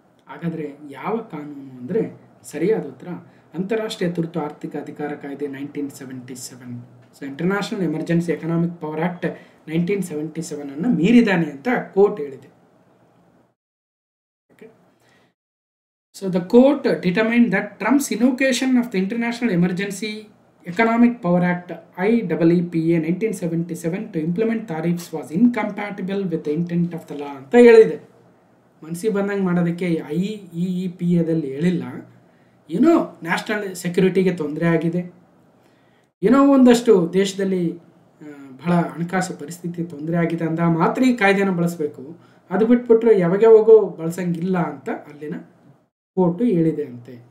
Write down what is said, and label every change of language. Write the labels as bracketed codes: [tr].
[kn] ಹಾಗಾದರೆ ಯಾವ ಕಾನೂನು ಅಂದರೆ ಸರಿಯಾದ ಉತ್ತರ ಅಂತಾರಾಷ್ಟ್ರೀಯ ತುರ್ತು ಆರ್ಥಿಕ ಅಧಿಕಾರ ಕಾಯ್ದೆ 1977. So international emergency economic power act 1977 ಅನ್ನು ಮೀರಿದ್ದಾನೆ ಅಂತ ಕೋರ್ಟ್ ಹೇಳಿದೆ. [en] So the court determined that Trump's invocation of the International Emergency Economic Power Act IEEPA 1977 to implement tariffs was incompatible with the intent of the law [kn] ಅಂತ ಹೇಳಿದೆ. ಮನಸ್ಸಿಗೆ ಬಂದಂಗೆ ಮಾಡೋದಕ್ಕೆ IEEPAದಲ್ಲಿ ಹೇಳಿಲ್ಲ. ಏನೋ ನ್ಯಾಷನಲ್ ಸೆಕ್ಯೂರಿಟಿಗೆ ತೊಂದರೆ ಆಗಿದೆ, ಏನೋ ಒಂದಷ್ಟು ದೇಶದಲ್ಲಿ ಬಹಳ ಹಣಕಾಸು ಪರಿಸ್ಥಿತಿ ತೊಂದರೆ ಆಗಿದೆ ಅಂದ ಮಾತ್ರ ಈ ಕಾಯ್ದೆನ ಬಳಸಬೇಕು, ಅದು ಬಿಟ್ಬಿಟ್ರೆ ಯಾವಾಗೋ ಬಳಸಂಗಿಲ್ಲ ಅಂತ ಅಲ್ಲಿನ ಕೋರ್ಟು ಹೇಳಿದೆ ಅಂತೆ.